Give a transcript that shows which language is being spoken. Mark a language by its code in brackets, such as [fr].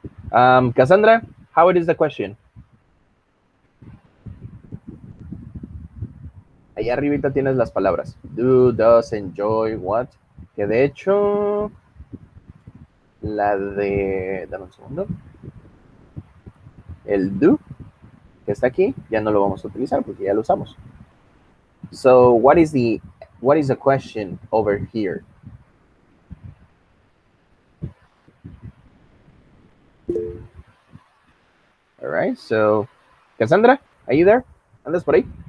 [en] Cassandra, how it is the question? [es] Ahí arribita tienes las palabras. Do, does, enjoy, what. Que de hecho, la de... Dame un segundo. El do, que está aquí, ya no lo vamos a utilizar porque ya lo usamos. [en] So, what is the question over here? All right, so, Cassandra, are you there? [es] ¿Andas por ahí?